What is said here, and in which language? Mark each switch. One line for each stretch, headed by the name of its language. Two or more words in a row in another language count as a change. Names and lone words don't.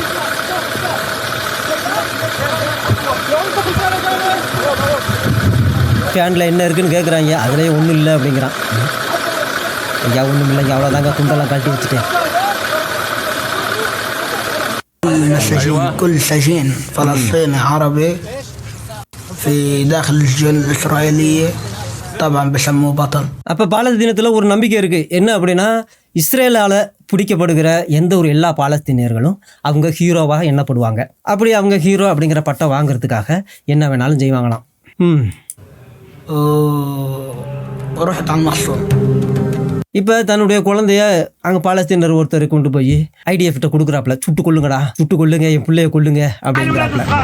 Tamil: ஃபேனில் என்ன இருக்குன்னு கேட்குறாங்க, அதுலேயே ஒன்றும் இல்லை அப்படிங்கிறான். ஐயா ஒன்றும் இல்லைங்க, அவ்வளோதாங்க, குண்டெல்லாம் கழட்டி வச்சுட்டேன்.
Arabic: كل سجين فلسطيني عربي في داخل الجيش الإسرائيلية طبعا بسموه بطل.
Tamil: அப்போ பாலஸ்தீனத்தில் ஒரு நம்பிக்கை இருக்குது. என்ன அப்படின்னா இஸ்ரேலால் பிடிக்கப்படுகிற எந்த ஒரு எல்லா பாலஸ்தீனியர்களும் அவங்க ஹீரோவாக எண்ணப்படுவாங்க. அப்படி அவங்க ஹீரோ அப்படிங்கிற பட்டம் வாங்குறதுக்காக என்ன வேணாலும் செய்வாங்களாம்.
Arabic: ورحت على المحصول.
Tamil: இப்போ தன்னுடைய குழந்தைய அங்கே பாலஸ்தீனர் ஒருத்தர் கொண்டு போய் ஐடிஎஃப்ட்ட கொடுக்குறாப்புல, சுட்டு கொள்ளுங்க என் பிள்ளைய கொள்ளுங்க அப்படிங்கிறாப்புல.